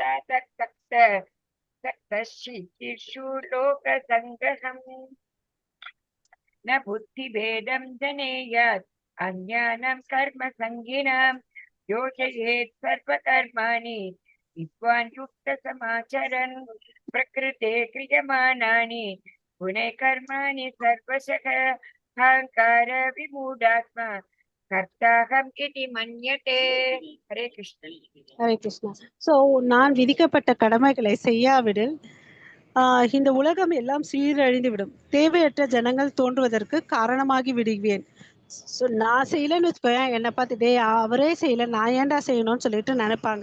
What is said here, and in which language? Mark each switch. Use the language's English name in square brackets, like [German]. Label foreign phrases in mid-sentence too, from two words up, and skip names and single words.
[Sanskrit] सक्तशितिषु लोकसङ्ग्रहम् न बुद्धिभेदं जनेयात् अन्यानं कर्म संगिनां योजयेत् सर्वकर्माणि विद्वान् युक्त समाचरन् प्रकृते क्रियमाणानि गुणे कर्माणि सर्वशः अहंकार विमूढात्मा कर्ताहम् इति मन्यते. हरे कृष्ण. [Tamil] ஹரே கிருஷ்ணா. சோ நான் விதிக்கப்பட்ட கடமைகளை செய்யாவிடில் இந்த உலகம் எல்லாம் சீரழிந்து விடும், தேவையற்ற ஜனங்கள் தோன்றுவதற்கு காரணமாகி விடுவேன். ஸோ நான் செய்யலைன்னு வச்சுக்கோயேன், என்னை பார்த்துட்டே அவரே செய்யலை நான் ஏன்டா செய்யணும்னு சொல்லிட்டு நினைப்பாங்க.